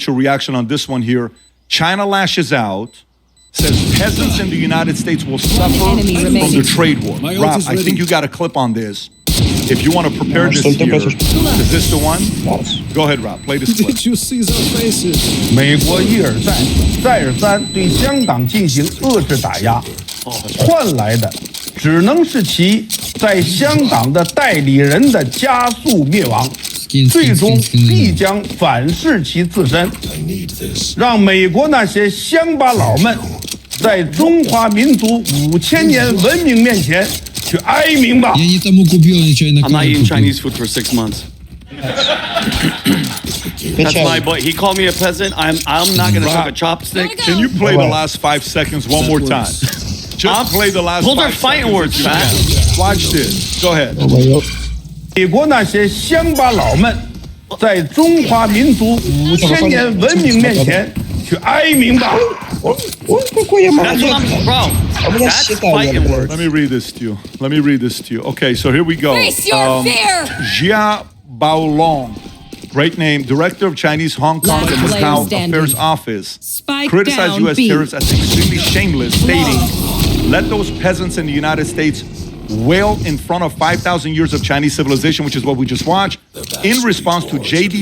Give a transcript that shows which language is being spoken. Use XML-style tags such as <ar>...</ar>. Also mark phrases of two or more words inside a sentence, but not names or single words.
<en>get your reaction on this one here. China lashes out, says peasants in the United States will suffer enemy from remaining. the trade war. Rob, I think you got a clip on this. If you want to prepare this here, is this the one? Go ahead, Rob. Play this clip. Did you see their faces?</en> <zh>美国一而再、再而三对香港进行遏制打压，换来的只能是其在香港的代理人的加速灭亡，最终必将反噬其自身，让美国那些乡巴佬们在中华民族5000年文明面前去哀鸣吧。</zh> <ru>Я не тому купил, нечаянно</ru> <en>I'm not eating</en> <ru>купил.</ru> <en>Chinese food for 6 months. That's my boy. He called me a peasant. I'm not gonna suck a chopstick. Can you play the last 5 seconds one more time? Just play the last Those 5 are fighting seconds words, if you man. can. Watch this. Go ahead.</en> <zh>美国那些乡巴佬们在中华民族5000年文明面前去哀鸣吧。</zh> <ru>Ой, какой я</ru> <en>That's what</en> <ru>молодец.</ru> <en>I'm, bro. That's fighting words. Let me read this to you. Okay, so here we go. Face your fear! Jia Baolong, great name, director of Chinese Hong Kong Last and player Macau standing. Affairs Office, Spike criticized down, U.S. B. terrorists as extremely shameless, stating, let those peasants in the United States wail in front of 5,000 years of Chinese civilization, which is what we just watched, in response to J.D.</en>